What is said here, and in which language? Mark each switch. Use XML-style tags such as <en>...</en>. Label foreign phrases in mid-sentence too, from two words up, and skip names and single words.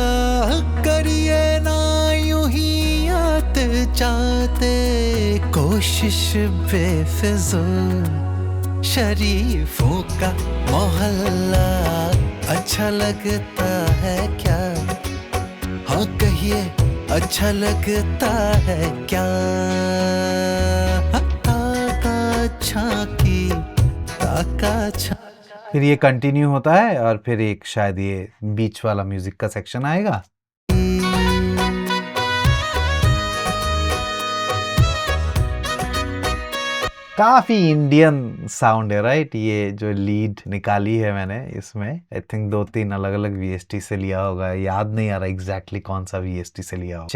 <hi>करिए ना यूं ही आते जाते, कोशिश बेफिजूल, शरीफों का मोहल्ला अच्छा लगता है क्या? हाँ कहिए अच्छा लगता है क्या? हाँ, ताका झांकी ताका झांकी। फिर ये कंटिन्यू होता है और फिर एक शायद ये बीच वाला म्यूजिक का सेक्शन आएगा। काफी</hi> <en>Indian sound</en> <hi>है, राइट? ये जो लीड निकाली है मैंने इसमें,</hi> <en>I think</en> <hi>2-3 अलग अलग वीएसटी से लिया होगा, याद नहीं आ रहा एग्जैक्टली कौन सा वीएसटी से लिया होगा।</hi>